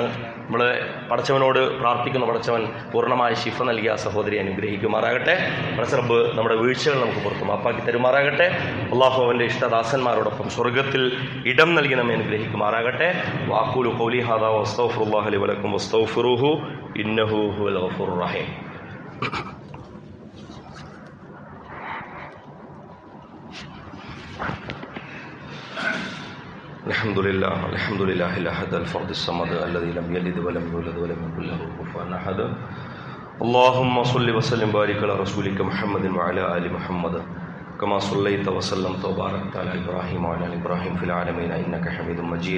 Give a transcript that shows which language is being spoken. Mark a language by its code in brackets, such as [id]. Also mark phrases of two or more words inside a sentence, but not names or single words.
[ml] നമ്മൾ പടച്ചവനോട് പ്രാർത്ഥിക്കുന്ന, പടച്ചവൻ പൂർണ്ണമായ ശിഫ നൽകിയ ആ സഹോദരി അനുഗ്രഹിക്കുമാറാകട്ടെ. പടച്ചറബ്ബ് നമ്മുടെ വീഴ്ചകൾ നമുക്ക് പുറത്ത് മാപ്പാക്കി തരുമാറാകട്ടെ. അള്ളാഹു അവൻ്റെ ഇഷ്ടദാസന്മാരോടൊപ്പം സ്വർഗത്തിൽ ഇടം നൽകി നമ്മെ അനുഗ്രഹിക്കുമാറാകട്ടെ. [ar] وأقول قولي هذا وأستغفر الله لي ولكم واستغفروه إنه هو الغفور الرحيم. الحمد لله الأحد الفرد الصمد الذي لم يلد ولم يولد ولم يكن له كفوا أحد. اللهم صل وسلم وبارك على رسولك محمد وعلى آل محمد كما صليت وسلمت وباركت على إبراهيم وعلى آل إبراهيم في العالمين إنك حميد مجيد.